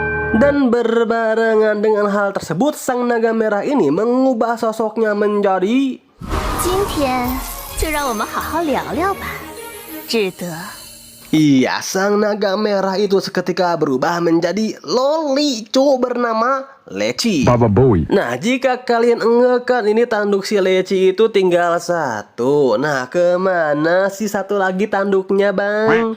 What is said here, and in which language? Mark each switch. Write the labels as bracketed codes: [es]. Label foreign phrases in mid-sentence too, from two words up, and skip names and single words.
[id] Dan berbarengan dengan hal tersebut, sang naga merah ini mengubah sosoknya menjadi [zh] 今天就让我们好好聊聊吧，志德。 [id] Iya, sang naga merah itu seketika berubah menjadi lolicu bernama Leci. Baba Bowie. Nah, jika kalian enggak ini tanduk si Leci itu tinggal satu. Nah, kemana si satu lagi tanduknya, Bang?